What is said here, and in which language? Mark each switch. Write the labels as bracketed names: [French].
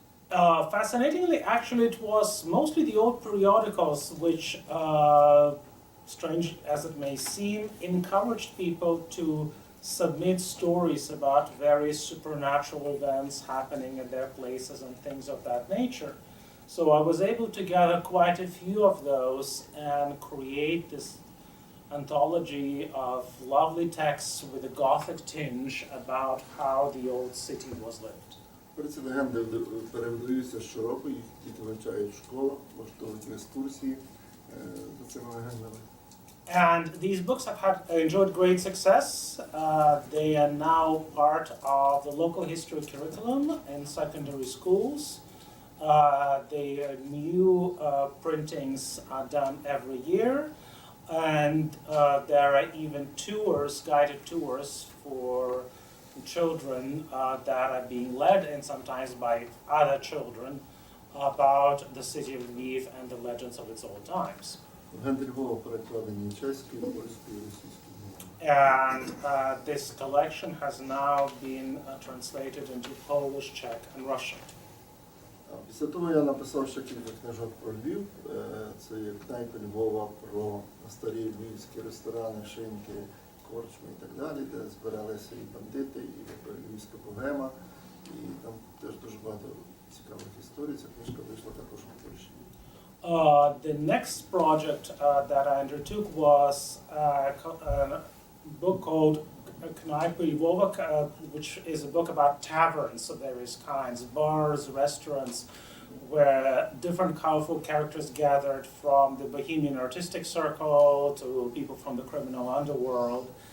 [English] Fascinatingly, actually, it was mostly the old periodicals which, strange as it may seem, encouraged people to submit stories about various supernatural events happening in their places and things of that nature. So I was able to gather quite a few of those and create this anthology of lovely texts with a Gothic tinge about how the old city was lived. [Ukrainian] Ці легенди перевидаються щороку, їх діти вивчають в школах, влаштовують екскурсії за цими легендами. [English] And these books have enjoyed great success. They are now part of the local history curriculum in secondary schools. The new printings are done every year, and there are even tours, guided tours for children that are being led, and sometimes by other children, about the city of Lviv and the legends of its old times. [Ukrainian] Легенди Львова перекладені чеською, польською, російською. [English] And this collection has now been translated into Polish, Czech, and Russian. [Ukrainian] Після того я написав ще кілька книжок про Львів. Це є «Кнайпи Львова», про старі львівські ресторани, шинки, корчми і так далі, де збиралися і бандити, і львівська богема. І там теж дуже багато цікавих історій. Ця книжка вийшла також у Польщі. [English] The next project that I undertook was a book called Knajpy Lvova, which is a book about taverns of various kinds, bars, restaurants, where different colorful characters gathered from the Bohemian artistic circle to people from the criminal underworld.